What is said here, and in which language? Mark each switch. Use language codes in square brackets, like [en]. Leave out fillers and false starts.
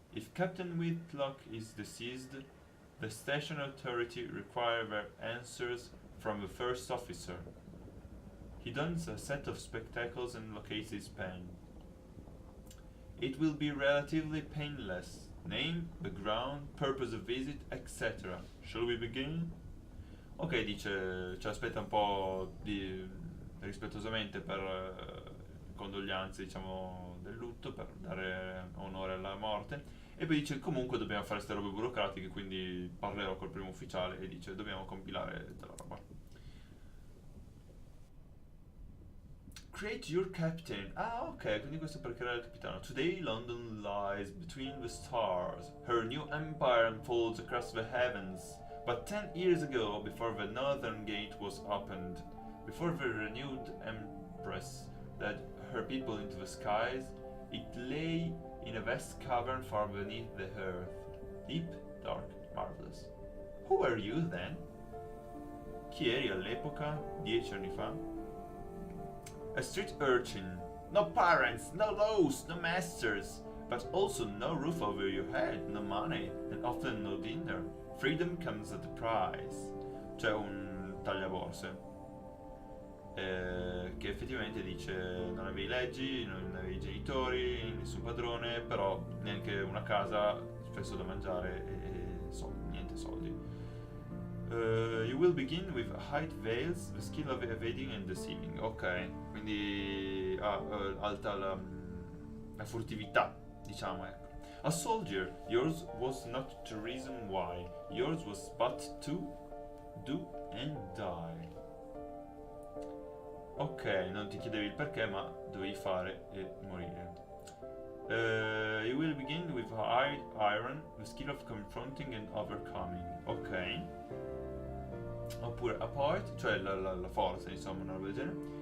[en] If Captain Whitlock is deceased, the station authority require their answers from the first officer. He dons a set of spectacles and locates his pen. It will be relatively painless. Name, background, purpose of visit, etc. Shall we begin? [it] Ok, dice, ci aspetta un po' di rispettosamente per condoglianze, diciamo, del lutto, per dare onore alla morte. E poi dice, comunque dobbiamo fare queste robe burocratiche, quindi parlerò col primo ufficiale e dice, dobbiamo compilare della roba. [en] Create your captain. [it] Ah, ok, quindi questo è per creare il capitano. [en] Today London lies between the stars. Her new empire unfolds across the heavens. But 10 years ago, before the northern gate was opened, before the renewed empress led her people into the skies, it lay in a vast cavern far beneath the earth. Deep, dark, marvelous. Who were you then? [it] Chi eri all'epoca, 10 anni fa? [en] A street urchin. No parents, no laws, no masters, but also no roof over your head, no money, and often no dinner. Freedom comes at a price. [it] C'è un tagliaborse che effettivamente dice non avevi leggi, non avevi genitori, nessun padrone, però neanche una casa, spesso da mangiare e niente soldi. [en] You will begin with height veils, the skill of evading and deceiving. [it] Ok, quindi alta la furtività, diciamo, ecco. [en] A soldier, yours was not to reason why, yours was but to do and die. [it] Ok, non ti chiedevi il perché, ma dovevi fare e morire. [en] You will begin with iron, the skill of confronting and overcoming. [it] Ok. Oppure a poet, cioè la forza, insomma, una roba del genere.